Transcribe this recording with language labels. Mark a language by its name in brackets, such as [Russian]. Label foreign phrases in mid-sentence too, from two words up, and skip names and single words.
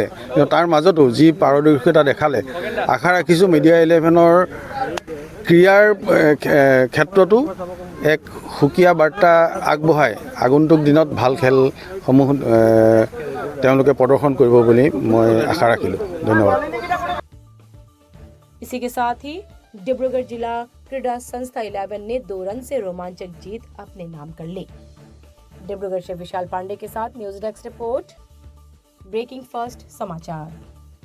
[Assamese] কিন্তু তাৰ মাজতো যি পাৰদৰ্শিতা দেখালে, আশা ৰাখিছোঁ মিডিয়া 11ৰ ক্ৰীড়াৰ ক্ষেত্ৰতো এক সুকীয়া বাৰ্তা আগবঢ়াই আগন্তুক দিনত ভাল খেলসমূহ তেওঁলোকে প্ৰদৰ্শন কৰিব বুলি মই আশা ৰাখিলোঁ। ধন্যবাদ। [Hindi] इसी के साथ ही डिब्रूगढ़ जिला क्रीड़ा संस्था 11 ने 2 रन से रोमांचक जीत अपने नाम कर ली। डिब्रूगढ़ से विशाल पांडे के साथ न्यूज डेस्क रिपोर्ट, ब्रेकिंग फर्स्ट समाचार।